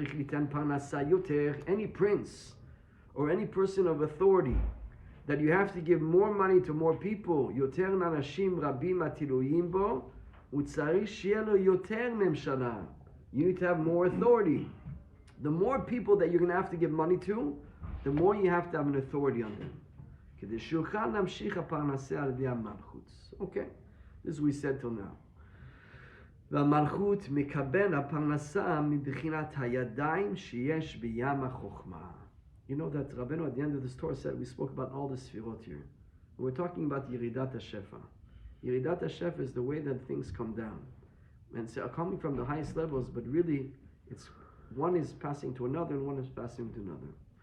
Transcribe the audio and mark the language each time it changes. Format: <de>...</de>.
<en>Any prince or any person of authority that you have to give more money to more people,</en> <he>יותר אנשים רבים התלויים בו, הוא צריך שיהיה לו יותר ממשלה.</he> <en>You need to have more authority. The more people that you're going to have to give money to, the more you have to have an authority on them.</en> <he>כדי שיוכל להמשיך הפרנסה על ידי המלכות.</he> <en>Okay, this is what we said till now.</en> <he>והמלכות מקבל הפרנסה מבחינת הידיים שיש בים החוכמה.</he> <en>You know that Rabbeinu at the end of this Torah said, we spoke about all the sfirot here. We're talking about Yeridat HaShefa. Yeridat HaShefa is the way that things come down. And so coming from the highest levels, but really, it's one is passing to another and one is passing to another.</en>